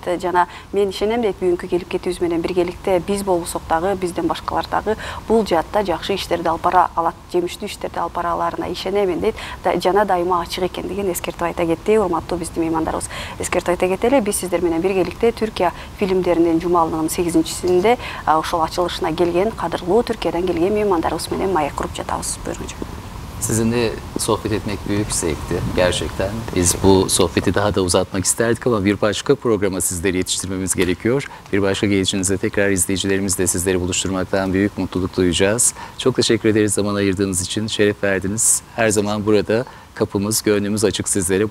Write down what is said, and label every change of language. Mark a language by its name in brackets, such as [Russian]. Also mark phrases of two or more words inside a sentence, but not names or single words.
[Kyrgyz] Жана мен ишенем дейт, бүгүнкү келип кетүүбүз менен биргеликте биз болбосок дагы, бизден башкалар дагы бул жаатта жакшы иштерди алып бара алат, жемиштүү иштерди алып бара аларына ишенемин дейт. Жана дайыма ачык экендигин эскертип айта кетти. Урматтуу биздин меймандарыбыз, эскертип айта кетели. Биз сиздер менен биргеликте Түркия фильмдеринин жумалынын 8-синде ошол ачылышына келген кадырлуу Түркиядан келген меймандарыбыз менен маек куруп жатабыз. [Turkish] Sizinle sohbet etmek büyük zevkti gerçekten. Biz bu sohbeti daha da uzatmak isterdik ama bir başka programa sizleri yetiştirmemiz gerekiyor. Bir başka gelişinizde tekrar izleyicilerimizle sizleri buluşturmaktan büyük mutluluk duyacağız. Çok teşekkür ederiz zaman ayırdığınız için, şeref verdiniz. Her zaman burada kapımız, gönlümüz açık sizlere.